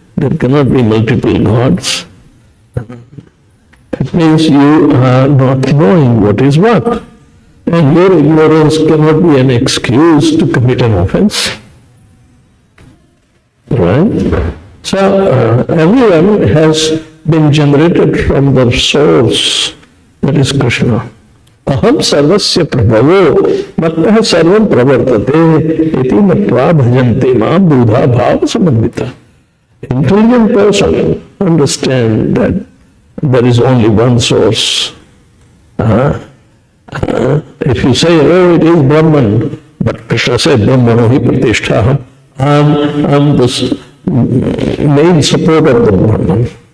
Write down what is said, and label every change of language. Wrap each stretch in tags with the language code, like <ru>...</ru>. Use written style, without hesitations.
<en>There cannot be multiple gods. It means you are not knowing what is what. And your ignorance cannot be an excuse to commit an offense. Right? So, everyone has been generated from the source, that is Krishna.</en> <sa>अहम सर्वस्य प्रभवो मत्तः सर्वं प्रवर्तते इति मत्वा भजन्ते मां बुधा भाव समन्विता.</sa> <en>Intelligent person understand that there is only one source. If you say, oh, it is Brahman, but Krishna said,</en> <sa>Brahmano hi pratisthaham,</sa> <en>I'm the main support of the Brahman.</en>